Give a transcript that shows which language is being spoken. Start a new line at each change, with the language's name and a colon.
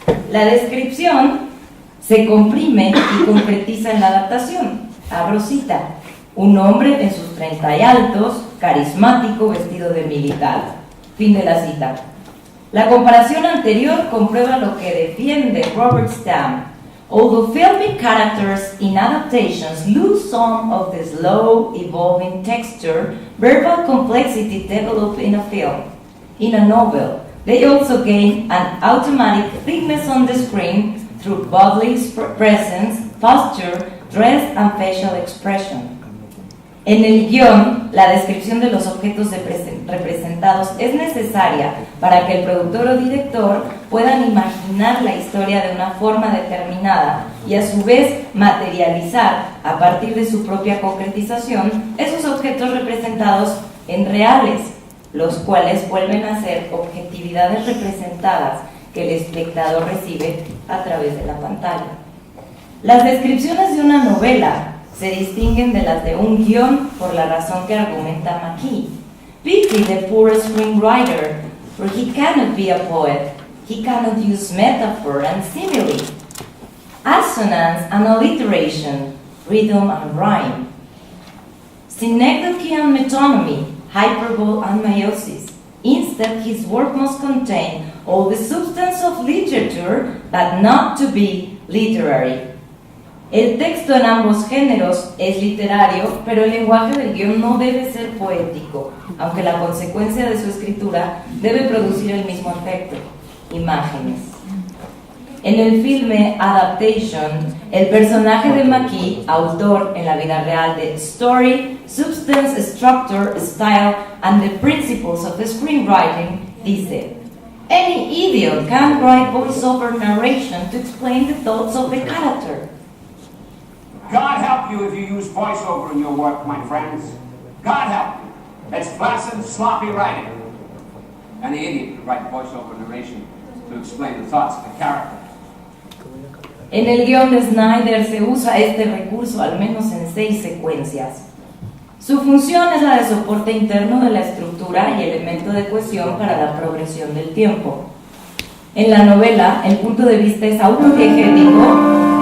Spanish: La descripción se comprime y concretiza en la adaptación. Abro cita: un hombre en sus 30 y altos, carismático, vestido de militar. Fin de la cita. La comparación anterior comprueba lo que defiende Robert Stam.
English: Although filmic characters in adaptations lose some of the slow, evolving texture, verbal complexity developed in a film. In a novel, they also gain an automatic thickness on the screen through bodily presence, posture, dress, and facial expression.
Spanish: En el guión, la descripción de los objetos representados es necesaria para que el productor o director puedan imaginar la historia de una forma determinada y a su vez materializar, a partir de su propia concretización, esos objetos representados en reales, los cuales vuelven a ser objetividades representadas que el espectador recibe a través de la pantalla. Las descripciones de una novela se distinguen de las de un guión por la razón que argumenta McKee.
English: Pity the poor screenwriter, for he cannot be a poet, he cannot use metaphor and simile, assonance and alliteration, rhythm and rhyme, synecdoche and metonymy, hyperbole and meiosis. Instead, his work must contain all the substance of literature, but not to be literary.
Spanish: El texto en ambos géneros es literario, pero el lenguaje del guión no debe ser poético, aunque la consecuencia de su escritura debe producir el mismo efecto: imágenes. En el filme Adaptation, el personaje de McKee, autor en la vida real de Story, Substance, Structure, Style, and the Principles of Screenwriting, dice:
English: any idiot can write voice-over narration to explain the thoughts of the character. God help you if you use voiceover in your work, my friends. God help you. It's placid, sloppy writing. And the idiot could write voiceover narration to explain the thoughts of the character.
Spanish: En el guión de Snyder se usa este recurso al menos en 6 secuencias. Su función es la de soporte interno de la estructura y elemento de cohesión para la progresión del tiempo. En la novela, el punto de vista es autodiegético.